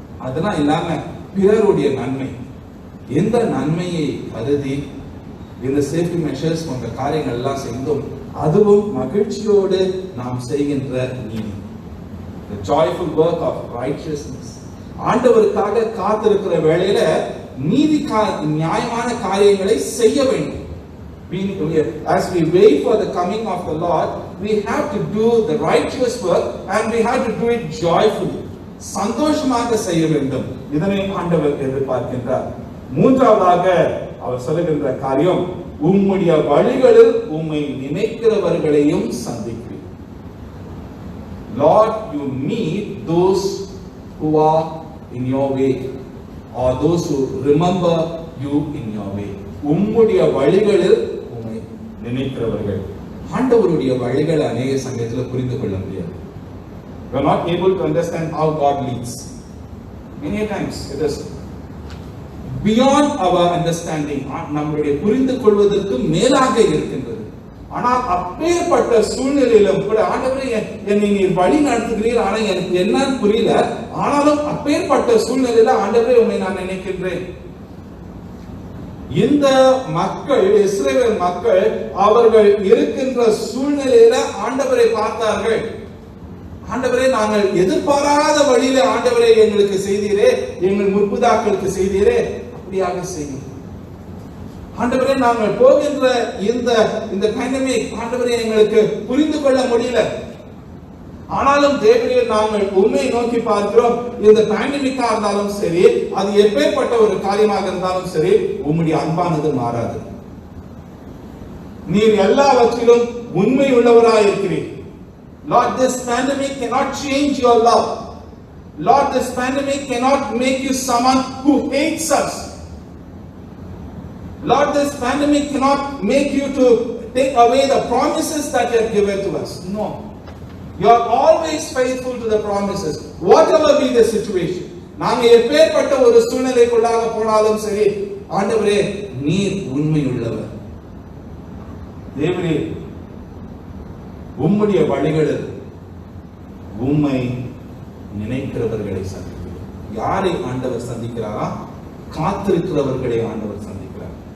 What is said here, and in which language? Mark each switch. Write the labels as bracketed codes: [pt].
[ta] அதெல்லாம் இல்லாம பிறருடைய நன்மை, எந்த நன்மையை கருதி இந்த சேஃப்டி மெஷர்ஸ் போன்ற காரியங்கள் எல்லாம் செய்தோம், அதுவும் மகிழ்ச்சியோடு நாம் செய்கின்ற நீதி. [en] The joyful work of righteousness. [ta] ஆண்டவருக்காக காத்திருக்கிற வேளையில நீதி நியாயமான காரியங்களை செய்ய வேண்டும். [en] As we wait for the coming of the Lord, we have to do the righteous work and we have to do it joyfully. [ta] சந்தோஷமாக செய்ய வேண்டும். இதனை ஆண்டவர் எதிர்பார்க்கின்றார். மூன்றாவதாக அவர் சொல்லுகின்ற காரியம், உம்முடைய வழிகளில் உம்மை நினைக்கிறவர்களையும் சந்திக்கிறீர். [en] Lord, you meet those who are in your way or those who remember you in your way. [ta] உம்முடைய வழிகளில் உம்மை நினைக்கிறவர்கள். ஆண்டவருடைய வழிகளை அநேக சமயத்தில் புரிந்து கொள்ள முடியாது. [en] We are not able to understand how God leads. Many times it is beyond our understanding. [ta] நம்முடைய புரிந்து கொள்வதற்கு மேலாக இருக்கின்றது. ஆனால் அப்பேற்பட்ட சூழ்நிலையிலும் கூட ஆண்டவரே என்னை நீர் வழி நடத்துகிறீர், ஆனா எனக்கு என்னன்னு புரியல, ஆனாலும் அப்பேற்பட்ட சூழ்நிலையில ஆண்டவரே உம்மை நான் நினைக்கின்றேன். இந்த மக்கள், இஸ்ரவேல் மக்கள், அவர்கள் இருக்கின்ற சூழ்நிலையில ஆண்டவரை பார்த்தார்கள். ஆண்டவரே நாங்கள் எதிர்பாராத வழியில ஆண்டவரே எங்களுக்கு செய்தீரே, எங்கள் முற்புதாக்களுக்கு செய்தீரே, அப்படியாக செய்யும். ஆண்டவரே நாங்கள் போகின்ற இந்த பேண்டமிக் ஆண்டவரே எங்களுக்கு புரிந்து கொள்ள முடியல, ஆனாலும் தேவரே நாங்கள் உண்மை நோக்கி பார்க்கிறோம். இந்த பேண்டமிக்கா இருந்தாலும் சரி, அது எப்பேற்பட்ட ஒரு காரியமாக இருந்தாலும் சரி, உம்முடைய அன்பானது மாறாது. நீர் எல்லாவற்றிலும் உண்மை உள்ளவராய் இருக்கிறீர். [en] Lord, this pandemic cannot change your love. Lord, this pandemic cannot make you someone who hates us. Lord, this pandemic cannot make you to take away the promises that you have given to us. No. You are always faithful to the promises, whatever be the situation. [ta] நாங்க எப்பேற்பட்ட ஒரு சூழ்நிலைக்குள்ளாக போனாலும் சரி, ஆண்டவரே நீர் உண்மை உள்ளவர். தேவரே உம்முடைய வழிகளில் உம்மை நினைக்கிறவர்களை சந்திக்கிறார். யாரை ஆண்டவர் சந்திக்கிறாரா? காத்திருக்கிறவர்களை ஆண்டவர் சந்திக்கிறார்.